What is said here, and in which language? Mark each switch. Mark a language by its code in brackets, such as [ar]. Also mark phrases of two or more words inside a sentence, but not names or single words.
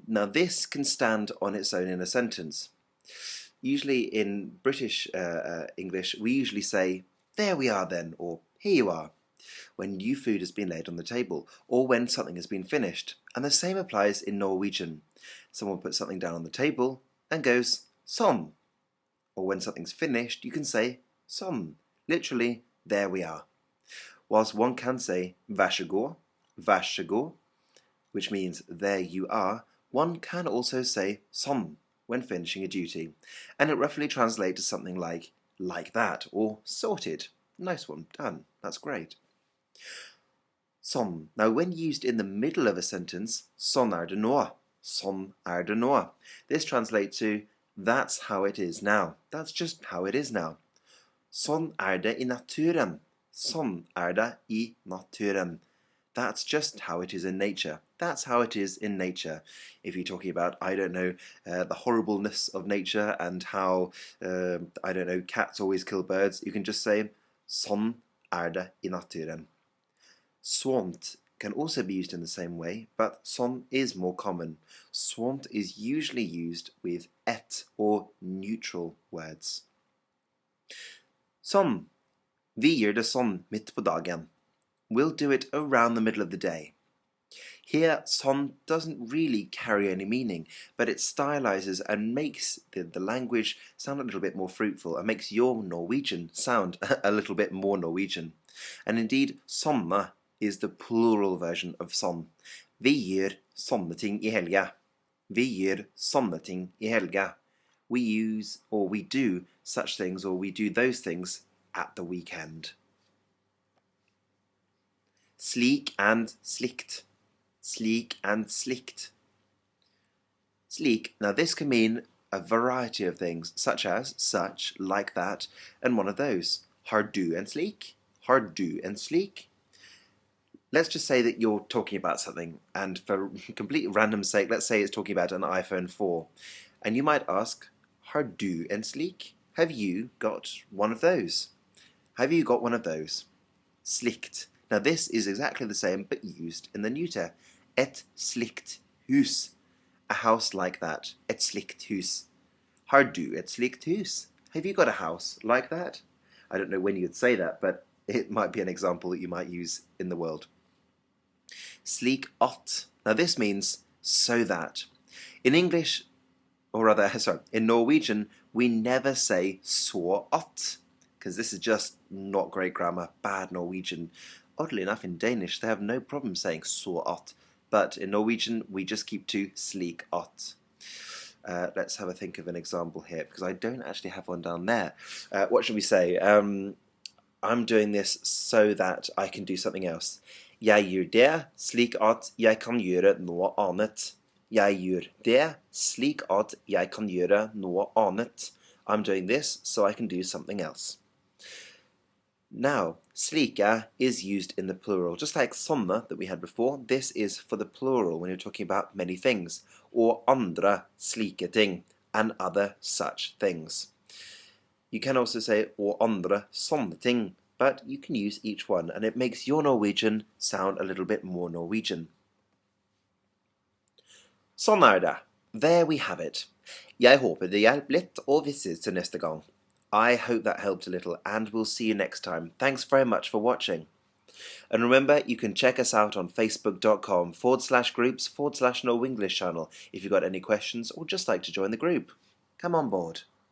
[en] Now this can stand on its own in a sentence. Usually in British English, we usually say, there we are then, or here you are, when new food has been laid on the table, or when something has been finished. And the same applies in Norwegian. Someone puts something down on the table and goes, sånn. Or when something's finished, you can say, sånn. Literally, there we are. Whilst one can say [no] vær så god, [en] which means there you are, one can also say sånn when finishing a duty, and it roughly translates to something like that, or sorted. Nice one, done, that's great. Sånn. Now when used in the middle of a sentence, [no] sånn er det nå, sånn er det nå. [en] This translates to that's how it is now, that's just how it is now. [no] Sånn er det I naturen. Sånn er det I naturen. [en] That's just how it is in nature. That's how it is in nature. If you're talking about, I don't know, the horribleness of nature and how, I don't know, cats always kill birds, you can just say, [no] sånn er det I naturen. [en] Sånt can also be used in the same way, but sånn is more common. Sånt is usually used with et or neutral words. Sånn. [no] Vi gjør det sånn midt på dagen. [en] We'll do it around the middle of the day. Here, sånn doesn't really carry any meaning, but it stylizes and makes the language sound a little bit more fruitful and makes your Norwegian sound a little bit more Norwegian. And indeed, sånne is the plural version of sånn. [no] Vi gjør sånne ting I helga. Vi gjør sånne ting I helga. [en] We use or we do such things or we do those things at the weekend. Slik and slikt. Slik and slikt. Slik. Now this can mean a variety of things, such as, such, like that, and one of those. [no] Har du en slik? Har du en slik? [en] Let's just say that you're talking about something, and for complete random sake, let's say it's talking about an iPhone 4. And you might ask, [no] har du en slik? [en] Have you got one of those? Have you got one of those? Slikt. Now this is exactly the same but used in the neuter. [no] Et slikt hus. [en] A house like that. [no] Et slikt hus. Har du et slikt hus? [en] Have you got a house like that? I don't know when you'd say that, but it might be an example that you might use in the world. [no] Slik at. [en] Now this means so that. In English, or rather, sorry, in Norwegian, we never say [no] så at, [en] because this is just not great grammar, bad Norwegian. Oddly enough, in Danish, they have no problem saying [no] så at, [en] but in Norwegian, we just keep to [no] slik at. [en] Let's have a think of an example here, because I don't actually have one down there. What should we say? I'm doing this so that I can do something else. [no] Jeg gjør det slik at jeg kan gjøre noe annet. Jeg gjør det slik at jeg kan gjøre noe annet. [en] I'm doing this so I can do something else. Now, slike is used in the plural, just like sånne that we had before. This is for the plural when you're talking about many things, or [no] andre slike ting, [en] and other such things. You can also say or [no] andre sånne ting, [en] but you can use each one, and it makes your Norwegian sound a little bit more Norwegian. [no] Sånn det. [en] There we have it. [no] Jeg håper det hjalp litt, og vi ses til neste gang. [en] I hope that helped a little, and we'll see you next time. Thanks very much for watching. And remember, you can check us out on facebook.com/groups/NoEnglish channel if you've got any questions or just like to join the group. Come on board.